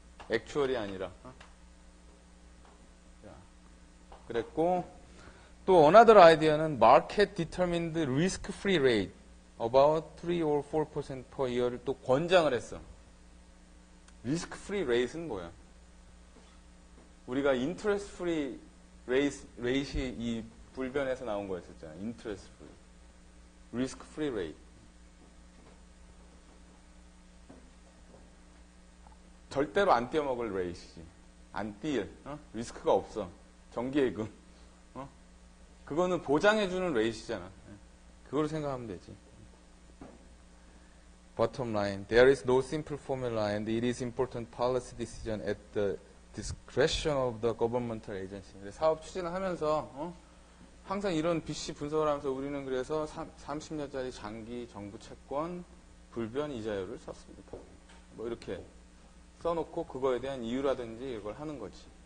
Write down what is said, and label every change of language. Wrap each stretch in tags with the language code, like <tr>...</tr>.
<ko>액추얼이 아니라 그랬고 또</ko> <en>another idea는 market determined risk-free rate about 3 or 4% per year를</en> <ko>또 권장을 했어. risk-free rate는 뭐야? 우리가 interest-free rate이 이 불변에서 나온 거였었잖아.</ko> <en>interest-free, risk-free rate.</en> <ko>절대로 안 떼어먹을 rate이지. 안 뛸, 리스크가 없어. 정기예금. 그거는 보장해주는 레이시잖아. 그걸 생각하면 되지.</ko> <en>Bottom line, there is no simple formula and it is important policy decision at the discretion of the governmental agency.</en> <ko>사업 추진을 하면서 항상 이런 BC 분석을 하면서 우리는 그래서 30년짜리 장기 정부 채권 불변 이자율을 썼습니다. 뭐 이렇게 써놓고 그거에 대한 이유라든지 이걸 하는 거지.</ko>